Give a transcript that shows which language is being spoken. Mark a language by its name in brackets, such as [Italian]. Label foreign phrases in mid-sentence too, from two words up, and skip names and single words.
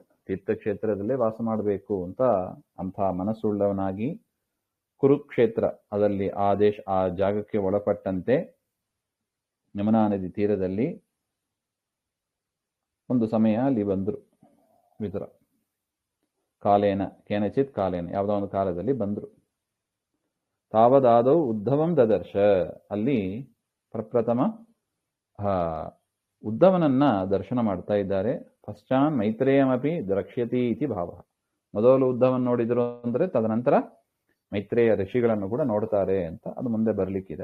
[Kannada] ತೀರ್ಥಕ್ಷೇತ್ರದಲ್ಲೇ ವಾಸ ಮಾಡಬೇಕು ಅಂತ ಅಂಥ ಮನಸ್ಸುಳ್ಳವನಾಗಿ ಕುರುಕ್ಷೇತ್ರ ಅದರಲ್ಲಿ ಆ ಜಾಗಕ್ಕೆ ಒಳಪಟ್ಟಂತೆ ಯಮುನಾ ನದಿ ತೀರದಲ್ಲಿ ಒಂದು ಸಮಯ ಅಲ್ಲಿ ಬಂದರು ವಿದುರ. [Sanskrit] ಕಾಲೇನ ಕೇನಚಿತ್ ಕಾಲೇನ [Kannada] ಯಾವುದೋ ಒಂದು ಕಾಲದಲ್ಲಿ ಬಂದರು. [Sanskrit] ತಾವದಾದೌ ಉದ್ಧವಂ ದದರ್ಶ. [Kannada] ಅಲ್ಲಿ ಪ್ರಪ್ರಥಮ ಉದ್ಧವನನ್ನ ದರ್ಶನ ಮಾಡ್ತಾ ಇದ್ದಾರೆ. [Sanskrit] ಪಶ್ಚಾನ್ ಮೈತ್ರೇಯಮಪಿ ದ್ರಕ್ಷ್ಯತಿ ಇತಿ ಭಾವ. [Kannada] ಮೊದಲು ಉದ್ಧವನ್ ನೋಡಿದ್ರು ಅಂದ್ರೆ ತದನಂತರ ಮೈತ್ರೇಯ ಋಷಿಗಳನ್ನು ಕೂಡ ನೋಡ್ತಾರೆ ಅಂತ ಅದು ಮುಂದೆ ಬರ್ಲಿಕ್ಕಿದೆ.